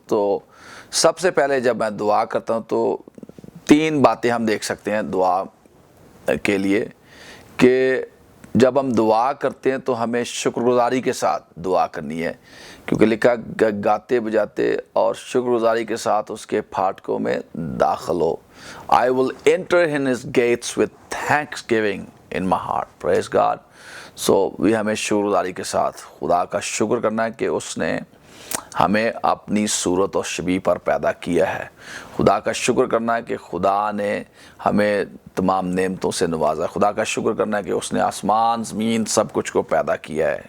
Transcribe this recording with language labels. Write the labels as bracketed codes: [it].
[ur] تو سب سے پہلے جب میں دعا کرتا ہوں تو 3 باتیں ہم دیکھ سکتے ہیں دعا کے لیے، کہ جب ہم دعا کرتے ہیں تو ہمیں شکر گزاری کے ساتھ دعا کرنی ہے، کیونکہ لکھا گاتے بجاتے اور شکر گزاری کے ساتھ اس کے پھاٹکوں میں داخل ہو. [en] I will enter in his gates with thanksgiving in my heart. Praise God. [ur] ہمیں شکر گزاری کے ساتھ خدا کا شکر کرنا ہے کہ اس نے ہمیں اپنی صورت و شبیہ پر پیدا کیا ہے. خدا کا شکر کرنا ہے کہ خدا نے ہمیں تمام نعمتوں سے نوازا. خدا کا شکر کرنا ہے کہ اس نے آسمان زمین سب کچھ کو پیدا کیا ہے.